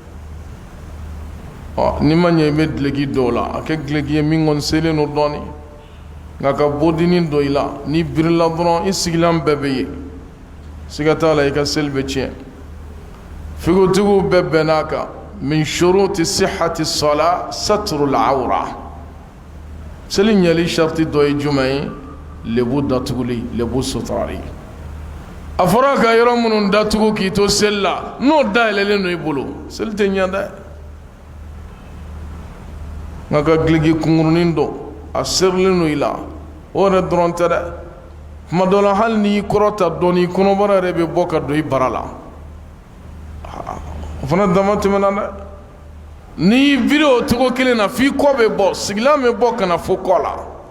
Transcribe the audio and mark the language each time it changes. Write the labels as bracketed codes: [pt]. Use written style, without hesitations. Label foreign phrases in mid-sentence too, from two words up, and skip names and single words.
[bm] n'i ma ɲɛ i bɛ gileki dɔw la a kɛ gileki ye min kɔni selen don dɔɔnin nka ka bɔdini dɔ i la n'i birila dɔrɔn i sigilan bɛɛ bɛ ye siga t'a la i ka seli bɛ tiɲɛ figotigiw bɛɛ bɛnn'a kan min [ar] شروط صحة الصلاة ستر العورة [bm] seli ɲɛli sharti dɔ ye jumɛn ye lebu datuguli lebu suturali a fɔra ka yɔrɔ minnu datugu k'i to seli la n'o dayɛlɛlen don i bolo seli tɛ ɲɛ dɛ nka ka gileki kunkurunin dɔ a serilen don i la o yɛrɛ dɔrɔn tɛ dɛ tuma dɔ la hali n'i kɔrɔta dɔɔnin kɔnɔbara yɛrɛ bɛ bɔ ka don i bara la o fana dama tɛmɛna dɛ n'i biri o cogo kelen na f'i kɔ bɛ bɔ sigilan bɛ bɔ ka na fo kɔ la